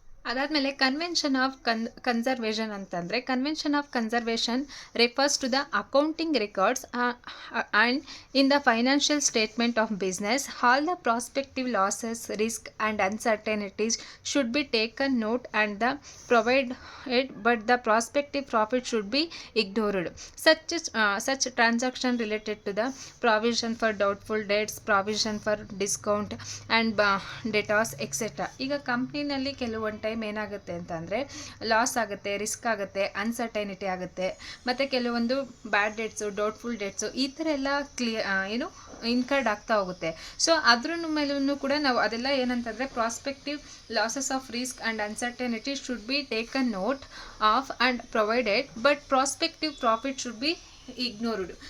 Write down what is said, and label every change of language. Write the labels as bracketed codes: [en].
[kn] ಅದಾದಮೇಲೆ convention of conservation ಅಂತಂದರೆ, [en] Convention of conservation refers to the accounting records and in the financial statement of business all the prospective losses risk and uncertainties should be taken note and the provided but the prospective profit should be ignored. such transaction related to the provision for doubtful debts, provision for discount and debtors etc. [kn] ಈಗ ಕಂಪ್ನಿನಲ್ಲಿ ಕೆಲವೊಂದು time ಏನಾಗುತ್ತೆ ಅಂತಂದರೆ loss ಆಗುತ್ತೆ, risk ಆಗುತ್ತೆ, ಅನ್ಸರ್ಟೈನಿಟಿ ಆಗುತ್ತೆ, ಮತ್ತು ಕೆಲವೊಂದು ಬ್ಯಾಡ್ dates, doubtful dates ಈ ಥರ ಎಲ್ಲ ಇನ್ಕರ್ಡ್ ಆಗ್ತಾ ಹೋಗುತ್ತೆ. ಸೊ ಅದ್ರ ಮೇಲೂ ಕೂಡ ನಾವು ಅದೆಲ್ಲ ಏನಂತಂದರೆ [en] Prospective losses of risk and uncertainty should be taken note of and provided but prospective profit should be ignored.